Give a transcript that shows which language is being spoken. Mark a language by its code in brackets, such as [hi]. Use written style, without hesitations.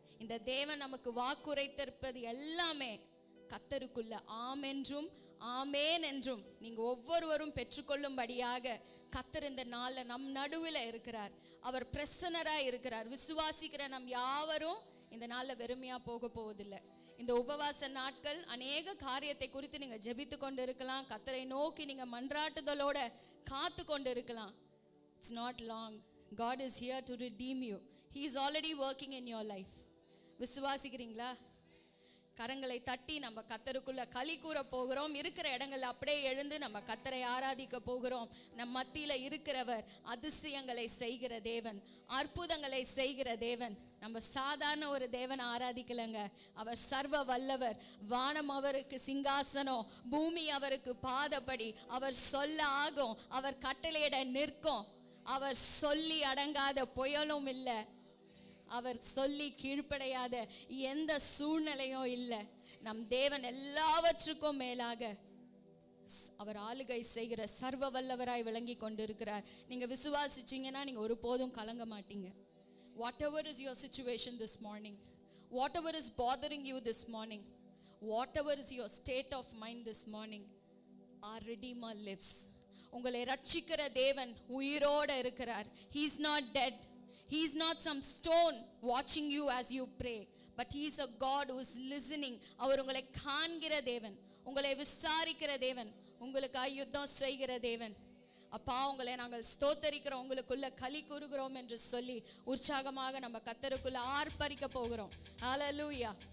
[ta] இந்த தேவன் நமக்கு வாக்குரைத்திருப்பது எல்லாமே கர்த்தருக்குள்ள ஆம் என்றும் ஆமேன் என்றும் நீங்க ஒவ்வொருவரும் பெற்றுக்கொள்ளும்படியாக கர்த்தர் இந்த நாள்ல நம் நடுவில் இருக்கிறார். அவர் பிரசன்னராய் இருக்கிறார். விசுவாசிக்கிற நம் யாவரும் இந்த நாள்ல வெறுமையா போக போவதில்லை. இந்த உபவாச நாட்கள் அநேக காரியத்தை குறித்து நீங்க ஜெபித்து கொண்டு இருக்கலாம். கர்த்தரை நோக்கி நீங்க மன்றாட்டுதலோட காத்து கொண்டு இருக்கலாம். [en] It's not long. God is here to redeem you. He is already working in your life. [ta] விசுவாசிக்கிறீங்களா? கரங்களை தட்டி நம்ம கர்த்தருக்குள்ள களி கூற போகிறோம். இருக்கிற இடங்கள்ல அப்படியே எழுந்து நம்ம கர்த்தரை ஆராதிக்க போகிறோம். நம் மத்தியில இருக்கிறவர் அதிசயங்களை செய்கிற தேவன், அற்புதங்களை செய்கிற தேவன். நம்ம சாதாரண ஒரு தேவனை ஆராதிக்கலங்க. அவர் சர்வ வல்லவர். வானம் அவருக்கு சிங்காசனம், பூமி அவருக்கு பாதப்படி. அவர் சொல்ல ஆகும், அவர் கட்டளையிட நிற்கும். அவர் சொல்லி அடங்காத புயலும் இல்லை. அவர் சொல்லி கீழ்ப்படையாத எந்த சூழ்நிலையும் இல்லை. நம் தேவன் எல்லாவற்றுக்கும் மேலாக அவர் ஆளுகை செய்கிற சர்வ வல்லவராய் விளங்கி கொண்டிருக்கிறார். நீங்க விசுவாசிச்சீங்கன்னா நீங்க ஒருபோதும் கலங்க மாட்டீங்க. [en] Whatever is your situation this morning, whatever is bothering you this morning, whatever is your state of mind this morning, our Redeemer lives. [ta] உங்களை ரட்சிக்கிற தேவன் உயிரோட இருக்கிறார். [en] He is not dead. He is not some stone watching you as you pray, but he is a God who is listening. [ta] அவர் உங்களை காண்கிற தேவன், உங்களை விசாரிக்கிற தேவன், உங்களுக்காக யுத்தம் செய்கிற தேவன். அப்பா, உங்களை நாங்கள் ஸ்தோத்தரிக்கிறோம், உங்களுக்குள்ள களி கூறுகிறோம் என்று சொல்லி உற்சாகமாக நம்ம கர்த்தருக்குள்ள ஆர்ப்பரிக்க போகிறோம். ஹல்லேலூயா.